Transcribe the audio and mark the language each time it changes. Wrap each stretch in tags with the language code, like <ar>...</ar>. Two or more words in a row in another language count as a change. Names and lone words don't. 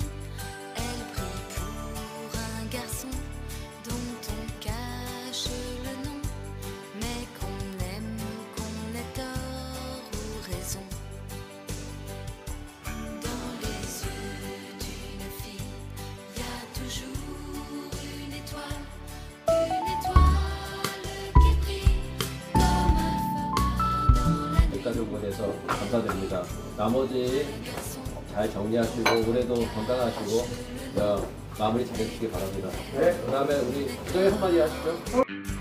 <fr>Elle brille pour un garçon dont on cache le nom, mais qu'on aime ou qu'on ait tort ou raison. Dans les yeux d'une fille, il y a toujours une étoile qui brille comme un phare dans la nuit.</fr> <ko>여기까지 오셔서 감사드립니다. 나머지 잘 정리하시고 올해도 건강하시고 마무리 잘해주시기 바랍니다. 네, 그 다음에 우리 부장님 한마디 하시죠.</ko>